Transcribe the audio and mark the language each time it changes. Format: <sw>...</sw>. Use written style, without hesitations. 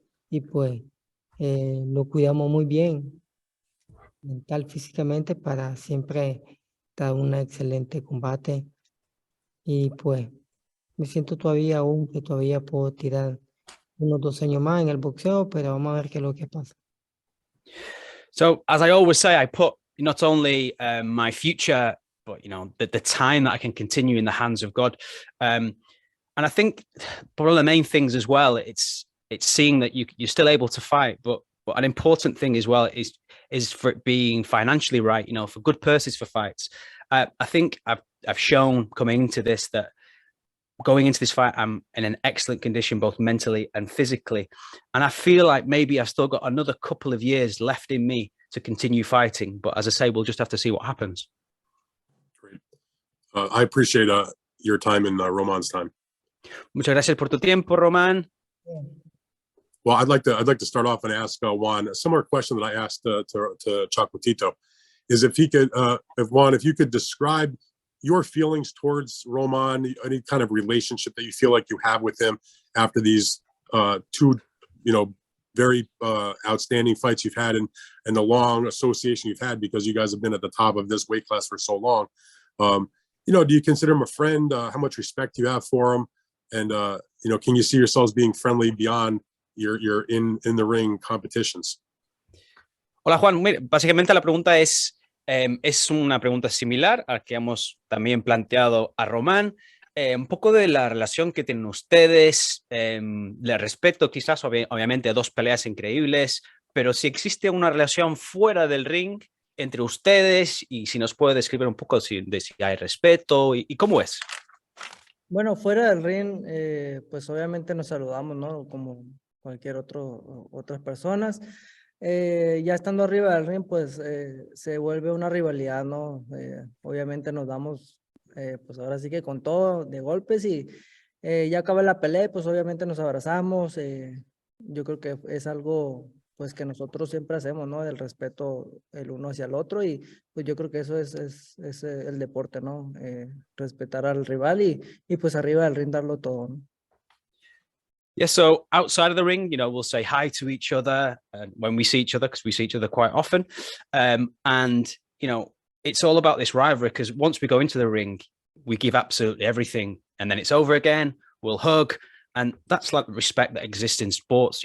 <es>Y pues, lo cuidamos muy bien, mental, físicamente, para siempre dar un excelente combate. Y pues me siento todavía aún que todavía puedo tirar unos 2 años más en el boxeo, pero vamos a ver qué es lo que pasa.</es> <en>So, as I always say, I put not only my future, but the time that I can continue in the hands of God. And I think one of the main things as well, it's seeing that you're still able to fight, but an important thing as well is for it being financially right. For good purses for fights. I think I've shown coming into this that going into this fight, I'm in an excellent condition, both mentally and physically. And I feel like maybe I've still got another couple of years left in me to continue fighting. But as I say, we'll just have to see what happens. Great. I appreciate your time and Roman's time.</en> <es>Muchas gracias por tu tiempo, Román.</es> <en>Well, I'd like to start off and ask Juan a similar question that I asked to Chocolatito, is if you could describe your feelings towards Roman, any kind of relationship that you feel like you have with him after these two, very outstanding fights you've had and the long association you've had because you guys have been at the top of this weight class for so long. Do you consider him a friend? How much respect you have for him? And, can you see yourselves being friendly beyond your in the ring competitions?</en> <es>Hola, Juan. Mira, básicamente la pregunta es una pregunta similar a la que hemos también planteado a Román. Un poco de la relación que tienen ustedes, le respeto quizás, obviamente, 2 peleas increíbles, pero si existe una relación fuera del ring entre ustedes y si nos puede describir un poco de si hay respeto y cómo es. Bueno, fuera del ring, pues obviamente nos saludamos, ¿no? Como cualquier otras personas. Ya estando arriba del ring, pues se vuelve una rivalidad, ¿no? Obviamente nos damos, pues ahora sí que con todo, de golpes y ya acaba la pelea, pues obviamente nos abrazamos. Yo creo que es algo, pues que nosotros siempre hacemos, ¿no? Del respeto el uno hacia el otro y pues yo creo que eso es el deporte, ¿no? Respetar al rival y pues arriba del ring darlo todo, ¿no?</es> <en>Yeah, so outside of the ring, we'll say hi to each other when we see each other, because we see each other quite often. And, it's all about this rivalry, because once we go into the ring, we give absolutely everything. And then it's over again, we'll hug. And that's like the respect that exists in sports.</en>